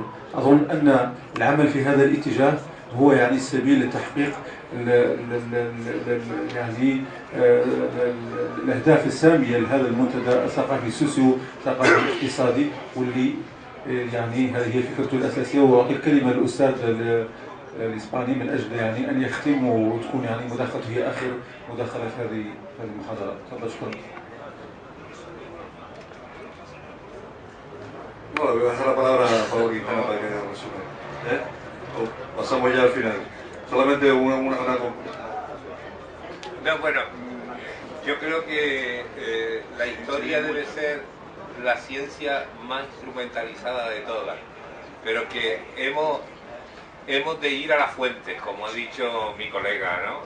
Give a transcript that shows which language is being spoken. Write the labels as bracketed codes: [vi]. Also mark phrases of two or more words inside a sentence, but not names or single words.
[ar] أظن أن العمل في هذا الاتجاه هو يعني السبيل لتحقيق يعني الأهداف السامية لهذا المنتدى الثقافي السوسيو ثقافي الاقتصادي، واللي يعني هذه هي فكرته الأساسية. وأعطي الكلمة للأستاذ الإسباني من أجل يعني أن يختم وتكون يعني مداخلته هي آخر مداخلة في هذه المحاضرة. تفضل. شكرا. [es] Bueno, voy a dejar la palabra a Pablo Quintana para que resume. ¿O pasamos ya al final? Solamente una No, bueno, yo creo que la historia debe ser la ciencia más instrumentalizada de todas, pero que hemos de ir a las fuentes, como ha dicho mi colega, ¿no?